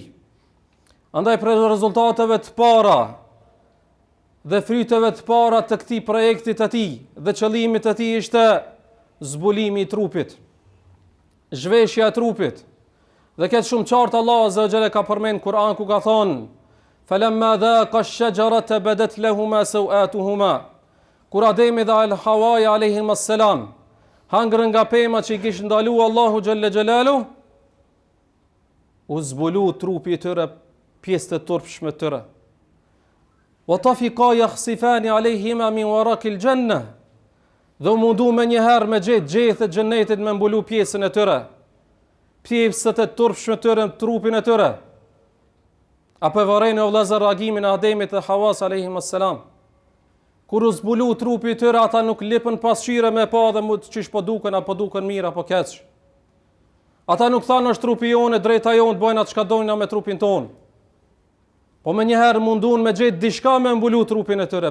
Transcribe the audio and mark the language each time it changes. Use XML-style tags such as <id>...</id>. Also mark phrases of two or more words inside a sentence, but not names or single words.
<sq>Andaj për rezultateve të para dhe fryteve të para të këtij projekti të tij dhe qëllimit të tij ishte zbulimi i trupit, zhveshja e trupit. Dhe këtë shumë qartë Allah</sq> <ar>عز وجل</ar> <sq>ka përmend Kur'an ku ka thonë:</sq> <ar>"فلما ذاقا الشجرة بدت لهما سوآتهما."</ar> <sq>Kur Ademi dhe Hawa</sq> <ar>عليهم السلام</ar> <sq>hangrën nga pema që i kishte ndaluar Allahu</sq> <ar>جل جلاله,</ar> <sq>u zbulu trupi i tyre, pjesët e turpshme të tyre.</sq> <ar>وطفقا يخصفان عليهما من ورق الجنة.</ar> <sq>Dhe mundu me njëherë me gjethe të xhenetit me mbulu pjesën e tyre, pjesët e turpshme të tyre, trupin e tyre. Apo varrejnë o vëllezër reagimin e Ademit dhe Hawas</sq> <ar>عليهم السلام.</ar> <sq>Kur u zbulu trupi i tyre, ata nuk lipën pasqyre me pa dhe çish po duken, apo duken mirë apo keq. Ata nuk thanë është trupi jonë, drejta jonë, bëjnë atë çka dojnë me trupin tonë. Po me njëherë mundun me gjetë diçka me mbulu trupin e tyre.</sq>